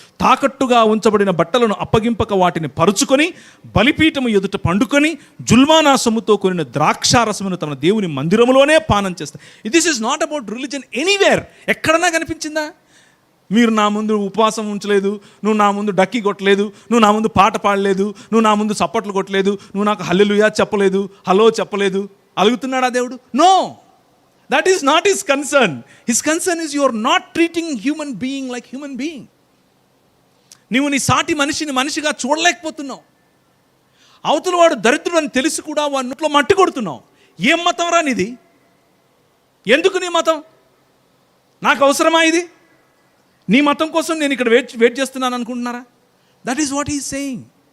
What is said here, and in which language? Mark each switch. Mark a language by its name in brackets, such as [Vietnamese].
[Telugu] తాకట్టుగా ఉంచబడిన బట్టలను అప్పగింపక వాటిని పరుచుకొని బలిపీఠము ఎదుట పండుకొని జుల్మానా సొమ్ముతో కొనిన ద్రాక్షారసమును తమ దేవుని మందిరములోనే పానం చేస్తారు. [English] This is not about religion anywhere. [Telugu] ఎక్కడన్నా కనిపించిందా? మీరు నా ముందు ఉపవాసం ఉంచలేదు, నువ్వు నా ముందు డక్కి కొట్టలేదు, నువ్వు నా ముందు పాట పాడలేదు, నువ్వు నా ముందు సప్పట్లు కొట్టలేదు, నువ్వు నాకు హల్లెలూయా చెప్పలేదు, హలో చెప్పలేదు. అలుగుతున్నాడా దేవుడు? [English] No, that is not his concern. His concern is you are not treating human being like human being. [Telugu] నీవు నీ సాటి మనిషిని మనిషిగా చూడలేకపోతున్నావు. అవతల వాడు దరిద్రుడు అని తెలిసి కూడా వాడి నోట్లో మట్టి కొడుతున్నావు. ఏం మతం రా నీది? ఎందుకు నీ మతం? నాకు అవసరమా ఇది? నీ మతం కోసం నేను ఇక్కడ వెయిట్ చేస్తున్నాను అనుకుంటున్నారా? [English] That is what he is saying.